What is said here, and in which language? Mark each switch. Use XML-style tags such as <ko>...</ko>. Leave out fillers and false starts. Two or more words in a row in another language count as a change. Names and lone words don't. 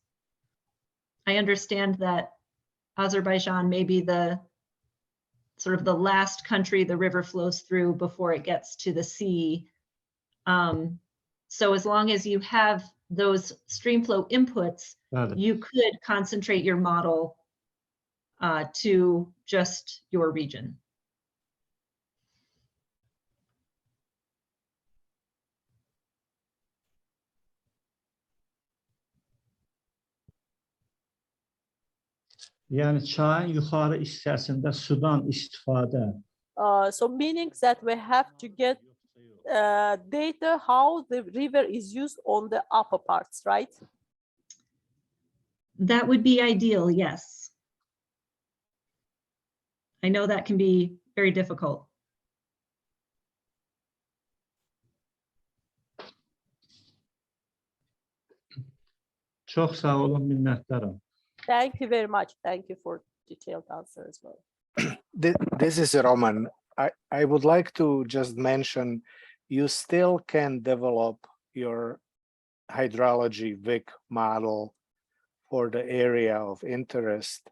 <en>I understand that Azerbaijan may be the sort of the last country the river flows through before it gets to the sea. So as long as you have those stream flow inputs, you could concentrate your model to just your region.</en> <az>Yani çayın yukarı hissəsində sudan istifadə.</az> <en>So meaning that we have to get data how the river is used on the upper parts, right? That would be ideal, yes. I know that can be very difficult.</en> <az>Çox sağ olun, minnətdaram.</az> <en>Thank you very much. Thank you for detailed answer as well. This is Roman. I would like to just mention, you still can develop your hydrology VIC model for the area of interest.</en>